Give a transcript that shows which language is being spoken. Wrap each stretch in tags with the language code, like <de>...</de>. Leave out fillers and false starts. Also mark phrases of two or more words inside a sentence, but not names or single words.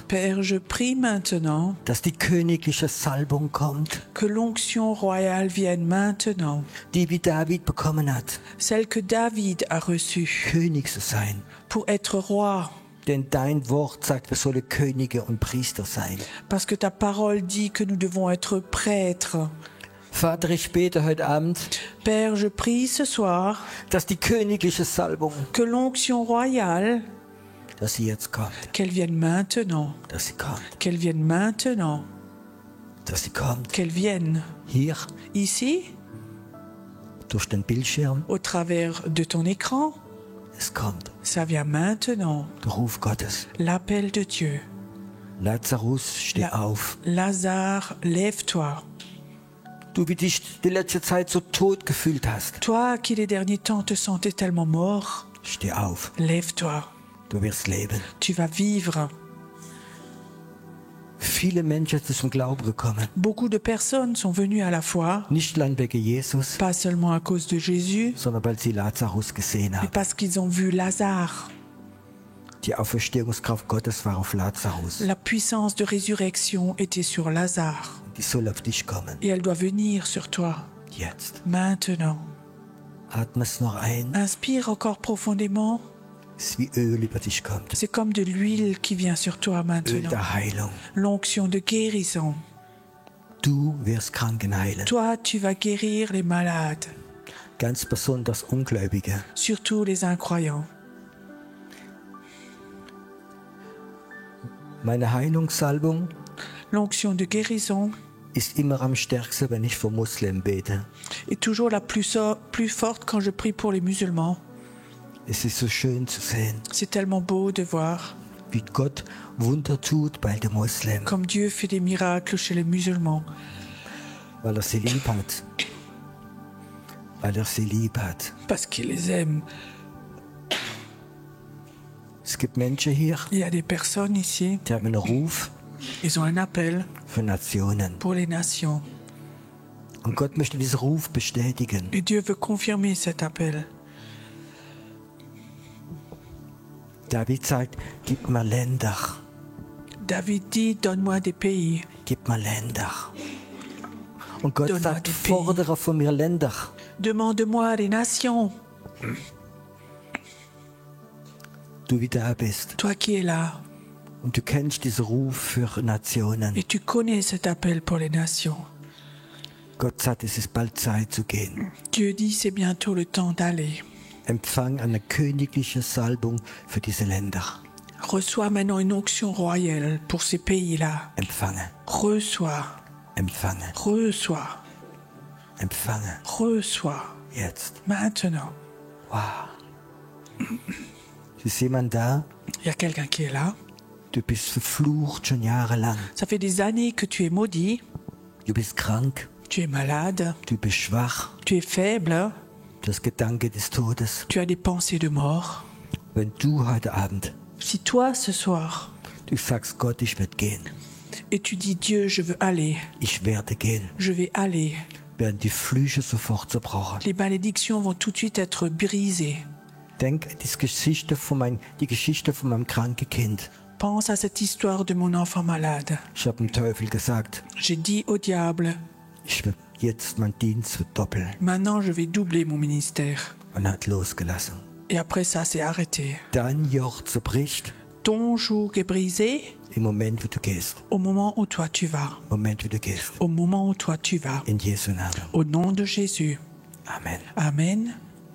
<fr>Père, je prie maintenant</fr> <de>dass die königliche Salbung kommt,</de> <fr>que l'onction royale vienne maintenant,</fr> <de>die wie David bekommen hat,</de> <fr>celle que David a reçue</fr> <de>König zu sein.</de> <fr>pour être roi,</fr> <de>Denn dein Wort sagt, wir sollen Könige und Priester sein.</de> <fr>parce que ta parole dit que nous devons être prêtres.</fr> <de>Vater, ich bete heute Abend,</de> <fr>Père, je prie ce soir</fr> <de>dass die königliche Salbung</de> <fr>que l'onction royale</fr> <de>dass sie jetzt kommt,</de> <fr>Qu'elle vienne maintenant.</fr> <de>dass sie kommt,</de> <fr>Qu'elle vienne maintenant.</fr> <de>dass sie kommt.</de> <fr>Qu'elle vienne.</fr> <de>Hier,</de> <fr>Ici,</fr> <de>durch den Bildschirm,</de> <fr>au travers de ton écran,</fr> <de>es kommt.</de> <fr>ça vient maintenant.</fr> <de>Der Ruf Gottes.</de> <fr>L'appel de Dieu.</fr> <de>Lazarus, steh auf.</de> <fr>Lazare, lève-toi.</fr> <de>Du, wie dich die letzte Zeit so tot gefühlt hast,</de> <fr>Toi qui les derniers temps te sentais tellement mort,</fr> <de>steh auf.</de> <fr>lève-toi.</fr> <de>Du wirst leben.</de> <fr>Tu vas vivre.</fr> <de>Viele Menschen sind zum Glauben gekommen.</de> <fr>Beaucoup de personnes sont venues à la foi,</fr> <de>Nicht allein wegen Jesus,</de> <fr>pas seulement à cause de Jésus,</fr> <de>sondern weil sie Lazarus gesehen</de> <fr>mais</fr> <de>haben.</de> <fr>parce qu'ils ont vu Lazare.</fr> <de>Die Auferstehungskraft Gottes war auf Lazarus.</de> <fr>La puissance de résurrection était sur Lazare.</fr> <de>Die soll auf dich kommen.</de> <fr>Et elle doit venir sur toi,</fr> <de>Jetzt.</de> <fr>maintenant.</fr> <de>Atme es noch ein.</de> <fr>Inspire encore profondément.</fr> <de>Es ist wie Öl über dich kommt.</de> <fr>C'est comme de l'huile qui vient sur toi</fr> <de>Öl</de> <fr>maintenant.</fr> <de>der Heilung.</de> <fr>L'onction de guérison.</fr> <de>Du wirst Kranken heilen.</de> <fr>Toi, tu vas guérir les malades,</fr> <de>Ganz besonders Ungläubige.</de> <fr>surtout les incroyants.</fr> <de>Meine Heilungssalbung</de> <fr>L'onction de guérison</fr> <de>ist immer am stärksten, wenn ich für Muslim bete.</de> <fr>est toujours la plus forte quand je prie pour les musulmans.</fr> <de>Es ist so schön zu sehen,</de> <fr>C'est tellement beau de voir</fr> <de>wie Gott Wunder tut bei den Muslimen,</de> <fr>comme Dieu fait des miracles chez les musulmans,</fr> <de>weil sie lieb hat. Weil sie lieb hat.</de> <fr>parce qu'il les aime.</fr> <de>Es gibt Menschen hier,</de> <fr>Il y a des personnes ici,</fr> <de>die haben einen Ruf</de> <fr>ils ont un appel</fr> <de>für Nationen.</de> <fr>pour les nations.</fr> <de>Und Gott möchte diesen Ruf bestätigen.</de> <fr>Et Dieu veut confirmer cet appel.</fr> <de>David sagt, gib mir Länder,</de> <fr>David dit, donne-moi des pays.</fr> <de>gib mir Länder. Und Gott</de> <fr>Donne-moi</fr> <de>sagt,</de> <fr>des pays.</fr> <de>fordere von mir Länder.</de> <fr>Demande-moi des nations.</fr> <de>Du wie da bist.</de> <fr>Toi qui es là,</fr> <de>Und du kennst diesen Ruf für Nationen.</de> <fr>et tu connais cet appel pour les nations.</fr> <de>Gott sagt, es ist bald Zeit zu gehen.</de> <fr>Dieu dit, c'est bientôt le temps d'aller.</fr> <de>Empfang eine königliche Salbung für diese Länder.</de> <fr>Reçois maintenant une onction royale pour ces pays-là.</fr> <de>Empfange,</de> <fr>Reçois,</fr> <de>empfange,</de> <fr>reçois,</fr> <de>empfange.</de> <fr>reçois.</fr> <de>Jetzt.</de> <fr>Maintenant.</fr> <de>Wow. Ist jemand da?</de> <fr>Il y a quelqu'un qui est là.</fr> <de>Du bist verflucht schon jahrelang.</de> <fr>Ça fait des années que tu es maudit,</fr> <de>Du bist krank,</de> <fr>tu es malade,</fr> <de>du bist schwach.</de> <fr>tu es faible,</fr> <de>Du hast Gedanken des Todes.</de> <fr>tu as des pensées de mort.</fr> <de>Wenn du heute Abend,</de> <fr>Si toi, ce soir,</fr> <de>du sagst, Gott, ich werde gehen.</de> <fr>et tu dis, Dieu, je veux aller,</fr> <de>Ich werde gehen.</de> <fr>je vais aller,</fr> <de>Werden die Flüche sofort zerbrochen.</de> <fr>les malédictions vont tout de suite être brisées.</fr> <de>Denk an die Geschichte von meinem kranken Kind.</de> <fr>Pense à cette histoire de mon enfant malade.</fr> <de>Ich habe dem Teufel gesagt,</de> <fr>J'ai dit au diable,</fr> <de>ich will jetzt meinen Dienst verdoppeln.</de> <fr>maintenant je vais doubler mon ministère.</fr> <de>Und er hat losgelassen.</de> <fr>Et après ça, c'est arrêté.</fr> <de>Dein Joch zerbricht</de> <fr>Ton joug est brisé</fr> <de>im Moment, wo du gehst.</de> <fr>au moment où toi tu vas.</fr> <de>Im Moment, wo du gehst.</de> <fr>Au moment où toi tu vas.</fr> <de>In Jesu Namen.</de> <fr>Au nom de Jésus. Amen. Amen.</fr>